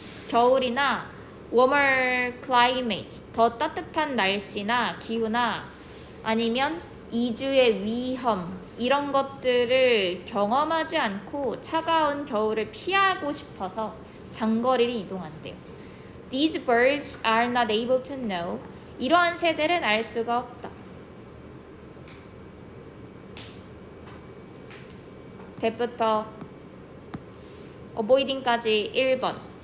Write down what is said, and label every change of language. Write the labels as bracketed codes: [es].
[ko] 겨울이나 [en] warmer climate, [ko] 더 따뜻한 날씨나 기후나 아니면 이주의 위험, 이런 것들을 경험하지 않고 차가운 겨울을 피하고 싶어서 장거리를 이동한대요. [en] These birds are not able to know. [ko] 이러한 새들은 알 수가 없다. 대부터 avoiding까지 1번.